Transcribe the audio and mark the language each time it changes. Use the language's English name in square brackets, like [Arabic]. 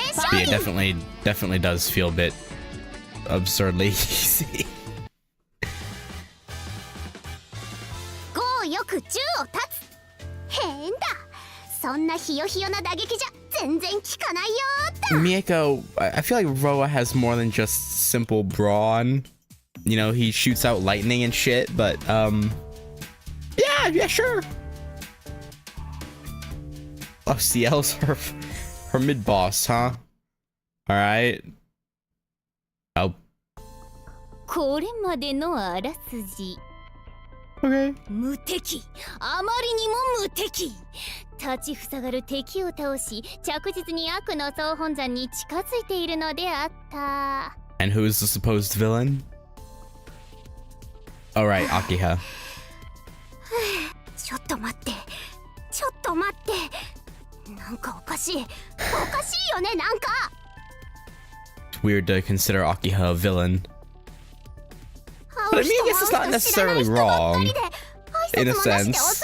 [English] But yeah, definitely does feel a bit absurdly easy. [Japanese] 5よく10を立つ変だそんなひよひよな打撃じゃ全然効かないよー [English] Mieko, I feel like Roa has more than just simple brawn. You know, he shoots out lightning and shit, but yeah, sure. Oh, CL's her mid boss, huh? All right. Oh. [Japanese] これまでのあらすじ [English] Okay. [Japanese] 無敵あまりにも無敵立ちふさがる敵を倒し着実に悪の総本山に近づいているのであった [English] And who is the supposed villain? All right, Akiha. [Japanese] ちょっと待ってちょっと待ってなんかおかしいよねなんか [English] It's weird to consider Akiha a villain. But I mean, I guess it's not necessarily wrong, in a sense.